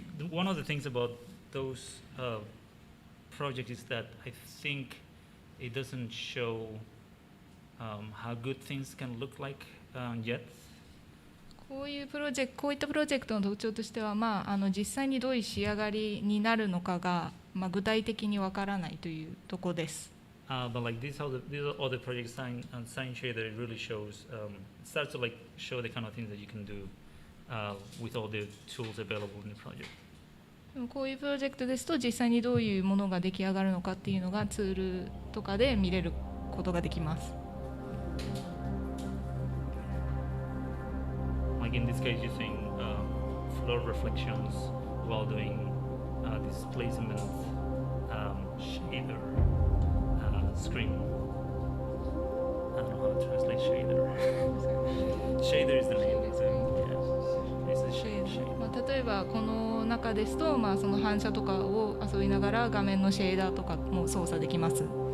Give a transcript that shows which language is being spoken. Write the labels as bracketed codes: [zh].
[en] One of the things about those projects is that I think it doesn't show how good things can look like yet. [ja] こういったプロジェクトの特徴としては、実際にどういう仕上がりになるのかが、具体的にわからないというところです。 [en] But like these are the project sign shader, it really shows starts to like show the kind of things that you can do with all the tools available in the project. [ja] こういうプロジェクトですと実際にどういうものが出来上がるのかっていうのがツールとかで見れることができます。 [en] Like in this case, using floor reflections while doing displacement shader screen. I don't know how to translate shader. Shader is the name. It's a shade. [ja] 例えばこの中ですと、その反射とかを遊びながら画面のシェーダーとかも操作できます。